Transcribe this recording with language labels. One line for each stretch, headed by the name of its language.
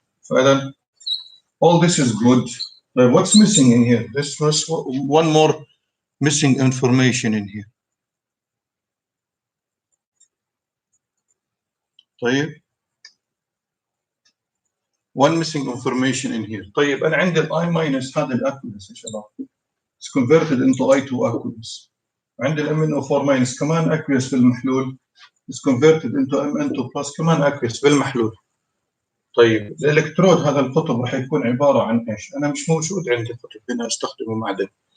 English: فإذا all this is good. But what's missing in here? This was one more missing information in here. طيب. One missing information in here.
Arabic: طيب أنا عندي ال I minus هذا الأكويس يا شباب.
English: It's converted into I2 aqueous.
Arabic: عندي ال MnO4 minus كمان aqueous في المحلول.
English: It's converted into Mn2 plus كمان aqueous
Arabic: في المحلول. طيب الإلكترود هذا القطب راح يكون عبارة عن إيش؟ أنا مش موجود عندي قطب هنا أستخدمه معدن.